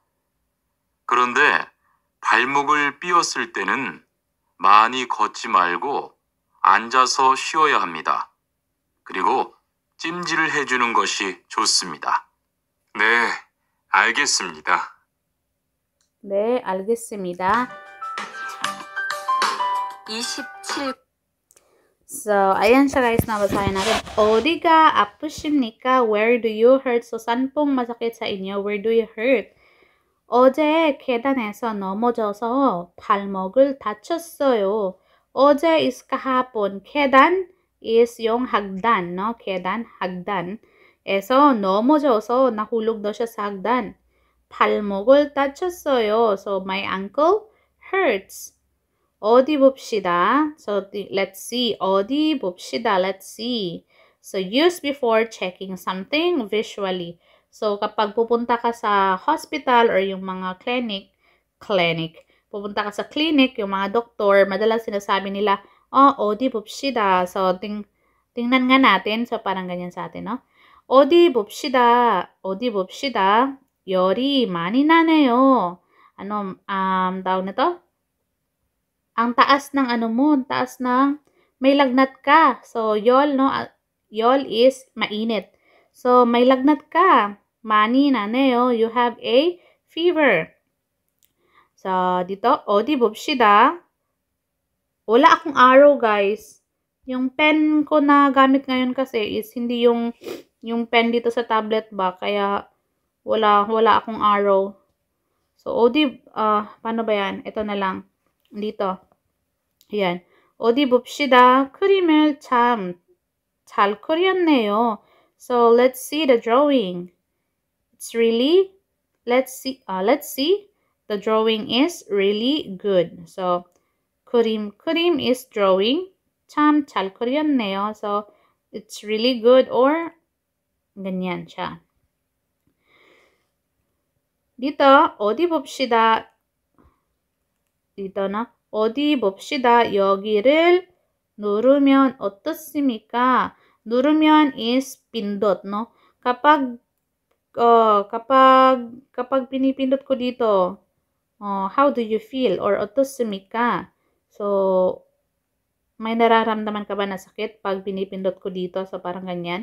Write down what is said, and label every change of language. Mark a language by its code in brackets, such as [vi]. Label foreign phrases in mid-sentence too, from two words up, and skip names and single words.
[ko] 그런데 발목을 삐었을 때는 많이 걷지 말고 앉아서 쉬어야 합니다. 그리고 찜질을 해주는 것이 좋습니다. 네, 알겠습니다. 네, 알겠습니다. 27. [tl] So, ayan siya guys, nabasahin natin. [ko] 어디가 아프십니까? [en] Where do you hurt? So, [tl] saan pong masakit sa inyo? [en] Where do you hurt? [ko] 어제 계단에서 넘어져서 발목을 다쳤어요. [tl] 어제 is kahapon. 계단 is yung hagdan, no? 계단, hagdan. [ko] 에서 넘어져서 [tl] nahulog daw siya sa hagdan. [ko] 발목을 다쳤어요. [en] So, my ankle hurts. [ko] 어디 봅시다. [en] So, let's see. [ko] 어디 봅시다. [en] Let's see. So, use before checking something visually. So, [tl] kapag pupunta ka sa hospital or yung mga clinic, pupunta ka sa clinic, yung mga doktor, madalas sinasabi nila, [ko] 어디 봅시다. [tl] So, tingnan nga natin. So, parang ganyan sa atin, no? [ko] 어디 봅시다. 어디 봅시다. 열이 많이 나네요. [tl] Tawag na to? Ang taas ng taas ng, may lagnat ka. So, yol, no? Yol is mainit. So, may lagnat ka. [ko] 많이 나네요. [en] You have a fever. [tl] So, dito, [ko] 어디 봅시다. [tl] Wala akong arrow, guys. Yung pen ko na gamit ngayon kasi is hindi yung pen dito sa tablet ba. Kaya, wala akong arrow. So, paano ba yan? Ito na lang. Dito. Ayan. [ko] 어디 봅시다. 그림을 참 잘 그렸네요. [en] So, let's see the drawing. It's really, let's see. The drawing is really good. So, 그림 is drawing. [ko] 참 잘 그렸네요. [en] So, it's really good or [tl] ganyan siya. dito, [ko] 어디 봅시다. [tl] dito na, [ko] 어디 봅시다. 여기를 누르면 어떻습니까? [tl] 누르면 is pindot, no? Kapag pinipindot ko dito, [en] how do you feel? [ko] Or 어떻습니까? [tl] So, may nararamdaman ka ba na sakit pag pinipindot ko dito? So, parang ganyan.